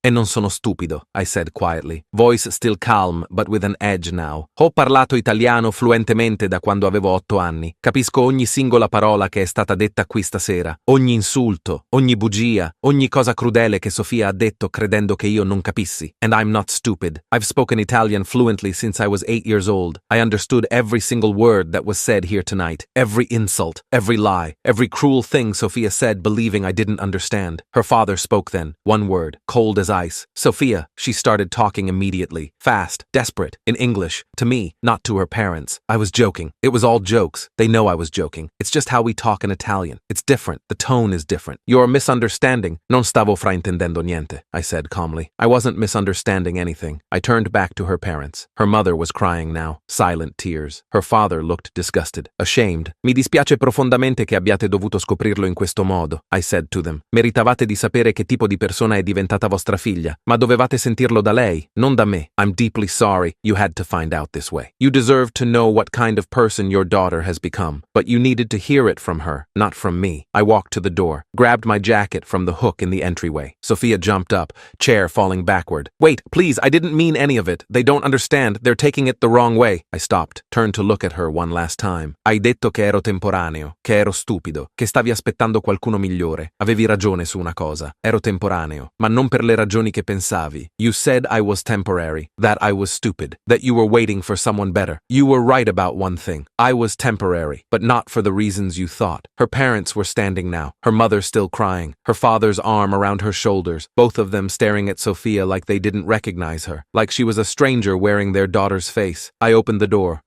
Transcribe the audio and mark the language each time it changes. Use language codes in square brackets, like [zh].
[it] E non sono stupido, [en] I said quietly, voice still calm but with an edge now. [it] Ho parlato italiano fluentemente da quando avevo 8 anni. Capisco ogni singola parola che è stata detta qui stasera, ogni insulto, ogni bugia, ogni cosa crudele che Sofia ha detto credendo che io non capissi. [en] And I'm not stupid. I've spoken Italian fluently since I was 8 years old. I understood every single word that was said here tonight, every insult, every lie, every cruel thing Sofia said believing I didn't understand. Her father spoke then, one word, cold as ice. Sofia, she started talking immediately, fast, desperate, in English, to me, not to her parents. I was joking. It was all jokes. They know I was joking. It's just how we talk in Italian. It's different. The tone is different. You're misunderstanding. [it] Non stavo fraintendendo niente, [en] I said calmly. I wasn't misunderstanding anything. I turned back to her parents. Her mother was crying now, silent tears. Her father looked disgusted, ashamed. [it] Mi dispiace profondamente che abbiate dovuto scoprirlo in questo modo, [en] I said to them. [it] Meritavate di sapere che tipo di persona è diventata vostra figlia, ma dovevate sentirlo da lei, non da me. [en] I'm deeply sorry you had to find out this way. You deserve to know what kind of person your daughter has become, but you needed to hear it from her, not from me. I walked to the door, grabbed my jacket from the hook in the entryway. Sofia jumped up, chair falling backward. Wait, please, I didn't mean any of it. They don't understand. They're taking it the wrong way. I stopped, turned to look at her one last time. [it] Hai detto che ero temporaneo, che ero stupido, che stavi aspettando qualcuno migliore. Avevi ragione su una cosa. Ero temporaneo, ma non per le ragioni che pensavi. [en] You said I was temporary, that I was stupid, that you were waiting for someone better. You were right about one thing. I was temporary, but not for the reasons you thought. Her parents were standing now, her mother still crying, her father's arm around her shoulders, both of them staring at Sophia like they didn't recognize her, like she was a stranger wearing their daughter's face. I opened the door.